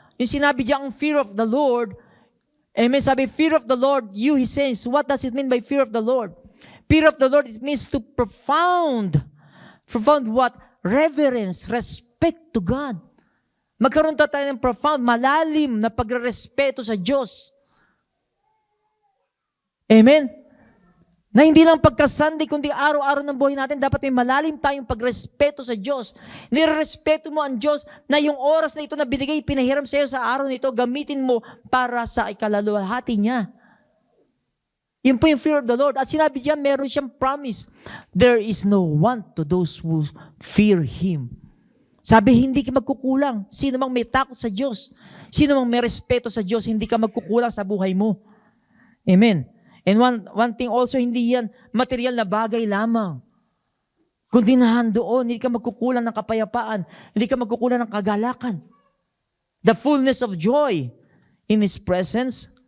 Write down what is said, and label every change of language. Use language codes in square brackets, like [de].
[tl] Yung sinabi diyan, ang [en] fear of the Lord, amen, sabi, fear of the Lord, He says, what does it mean by fear of the Lord? Fear of the Lord, it means to profound what? Reverence, respect to God. [tl] Magkaroon tayo ng profound, malalim na pagrespeto sa Diyos. Amen? Na hindi lang pagka-Sunday, kundi araw-araw ng buhay natin, dapat may malalim tayong pagrespeto sa Diyos. Nirerespeto mo ang Diyos na yung oras na ito na binigay, pinahiram sa iyo sa araw nito, gamitin mo para sa ikalaluhati niya. Yun po yung fear of the Lord. At sinabi diyan, meron siyang promise. [en] There is no want to those who fear Him. [tl] Sabi, hindi ka magkukulang. Sino mang may takot sa Diyos, sino mang may respeto sa Diyos, hindi ka magkukulang sa buhay mo. Amen. [en] And one thing also, [tl] hindi yan material na bagay lamang. Kundi doon, hindi ka magkukulang ng kapayapaan, hindi ka magkukulang ng kagalakan. [en] The fullness of joy in His presence.